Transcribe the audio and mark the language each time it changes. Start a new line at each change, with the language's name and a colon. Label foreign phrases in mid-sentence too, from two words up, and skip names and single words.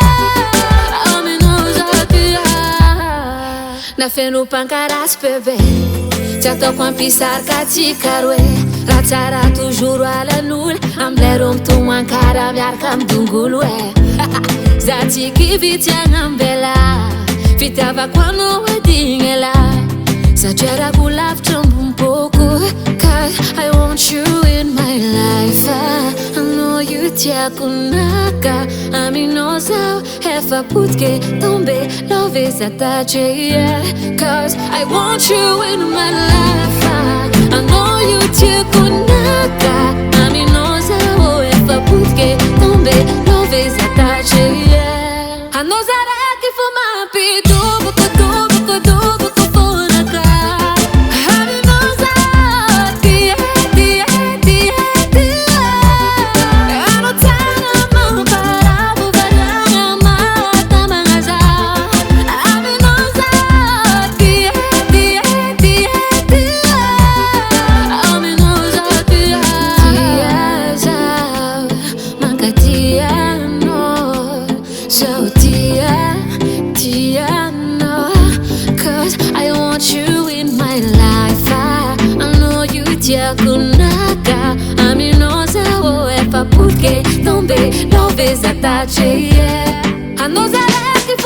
Malagasy: aminao zaho tia na feno mpankaratsy bebe tsy ataoko ampisarika atsika roe raha tsara toujours alan'olo amilero mitomankara miaraka amidongolo e za tsy kivitsy agnambela fitiavako anao adigny ela satria raha ko lavitra ambony poko
English: cause I want you in my life I know you
Malagasy: tiako naka aminao zaho efa potike tombe love za tratria
English: cause I want you in my life I know you
Malagasy: tiako naka aminao zaho efa potike tombe love za tratria anao zaraiky fo mampidoboko doboko doboko fonaka aminao zaho tia tia tia tia anao tsara mamparavo variana matamagna zaho aminao zaho tia tia tia tia aminao zaho tia zaho mankatia anao zaho tia tia anao
English: cause I want you in my life I know you
Malagasy: tiako naka aminao zaho efa potike tombe love za tratria anao zaraiky